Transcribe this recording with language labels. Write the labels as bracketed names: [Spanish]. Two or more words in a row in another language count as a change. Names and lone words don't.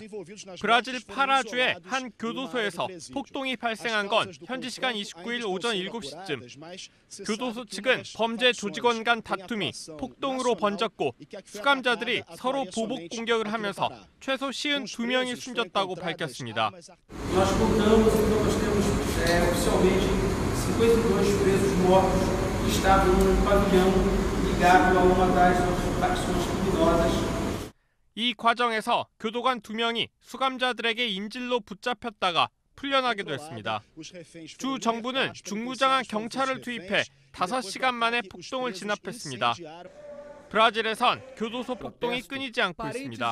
[Korean] 브라질 파라주의 한 교도소에서 폭동이 발생한 건 현지 시간 29일 오전 7시쯤. 교도소 측은 범죄 조직원 간 다툼이 폭동으로 번졌고 수감자들이 서로 보복 공격을 하면서 최소 52명이 숨졌다고 밝혔습니다. [Portuguese] Oficialmente 52 presos mortos que estavam no pavilhão ligado a uma das facções criminosas. [Korean] 이 과정에서 교도관 2명이 수감자들에게 인질로 붙잡혔다가 풀려나기도 했습니다. 주 정부는 중무장한 경찰을 투입해 5시간 만에 폭동을 진압했습니다. 브라질에선 교도소 폭동이 끊이지 않고 있습니다.